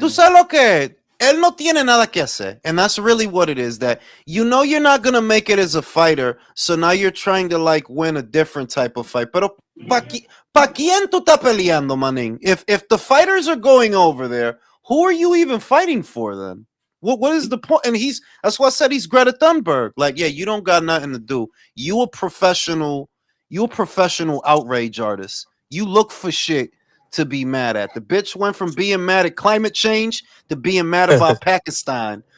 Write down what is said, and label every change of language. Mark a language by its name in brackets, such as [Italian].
[Spanish] sabes lo que él no tiene nada que hacer, [English] and that's really what it is. That you're not gonna make it as a fighter, so now you're trying to like win a different type of fight. [Spanish] Pero pa quién tú estás peleando, maning? [English] If the fighters are going over there, who are you even fighting for then? What is the point? And that's why I said he's Greta Thunberg. Like, yeah, you don't got nothing to do. You a professional outrage artist. You look for shit to be mad at. The bitch went from being mad at climate change to being mad about Pakistan.